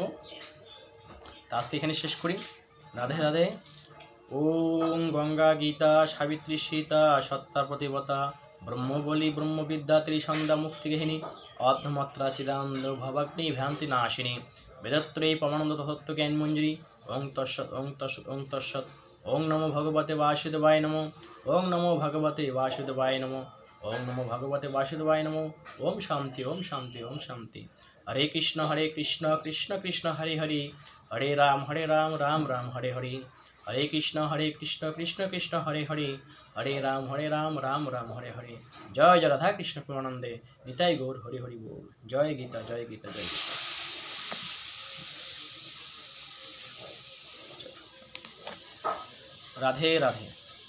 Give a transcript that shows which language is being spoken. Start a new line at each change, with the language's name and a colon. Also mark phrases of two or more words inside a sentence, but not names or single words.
Bangla: তা আজকে এখানে শেষ করি। রাধে রাধে।
Sanskrit: ওম গঙ্গা গীতা সাবিত্রী সীতা সত্তা প্রতিবতা ব্রহ্মবলী ব্রহ্মবিদ্যা ত্রিসন্ধ্যা মুক্তিগেহিনী অর্ধমাত্রা চিদানন্দ ভবাগ্নি ভ্রান্তি নাশিনী বেদত্রয়ী পরমানন্দ তত্ত্ব জ্ঞান মঞ্জুরি। ওং তৎসৎ ওং তৎসৎ ওং তৎসৎ। ওং নমো ভগবতে বাসুদেবায় নমো। ওং নমো ভগবতে বাসুদেবায় নমো। ওং নমো ভগবতে বাসুদেবায় নমো। ওম শান্তি ওম শান্তি ওম শান্তি। হরে কৃষ্ণ কৃষ্ণ কৃষ্ণ হরে হরে, হরে রাম রাম রাম হরে হরে। হরে কৃষ্ণ কৃষ্ণ কৃষ্ণ হরে হরে, হরে রাম রাম রাম হরে হরে।
Bangla: জয় জয় রাধা কৃষ্ণ প্রেমানন্দে নিতাই গৌর হরি হরি বল। জয় গীতা জয় গীতা জয় গীতা। রাধে রাধে।